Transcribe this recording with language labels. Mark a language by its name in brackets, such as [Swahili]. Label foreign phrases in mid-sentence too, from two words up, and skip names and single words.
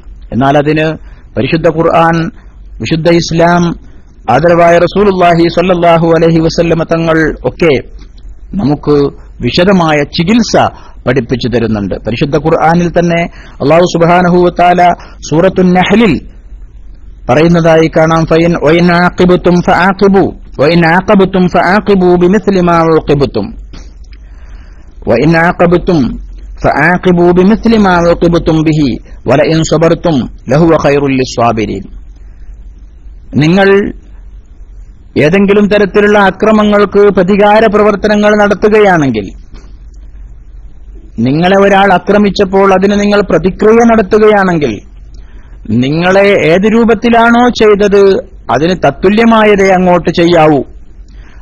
[Malayalam] എന്നാൽ അതിന് പരിശുദ്ധ ഖുർആൻ, വിശുദ്ധ ഇസ്ലാം, ആദരവായ [Arabic] رسول الله صلى الله عليه وسلم [Malayalam] തങ്ങൾ ഒക്കെ നമുക്ക് വിശദമായ ചികിത്സ പഠിപ്പിച്ചു തരുന്നുണ്ട്. പരിശുദ്ധ ഖുർആനിൽ തന്നെ [Arabic] الله سبحانه وتعالى [Malayalam] സൂറത്തുൻ നഹ്ലിൽ പറയുന്നതായി കാണാം, [Arabic] وإن عاقبتم فعاقبوا بمثل ما عوقبتم وإن عاقبتم فعاقبوا بمثل ما عوقبتم به ولئن صبرتم لهو خير للصابرين. [Malayalam] നിങ്ങൾ ഏതെങ്കിലും തരത്തിലുള്ള അക്രമങ്ങൾക്ക് പ്രതികാര പ്രവർത്തനങ്ങൾ നടത്തുകയാണെങ്കിൽ, നിങ്ങളെ ഒരാൾ ആക്രമിച്ചപ്പോൾ അതിന് നിങ്ങൾ പ്രതിക്രിയ നടത്തുകയാണെങ്കിൽ, നിങ്ങളെ ഏത് രൂപത്തിലാണോ ചെയ്തത് അതിന് തത്തുല്യമായതേ അങ്ങോട്ട് ചെയ്യാവൂ.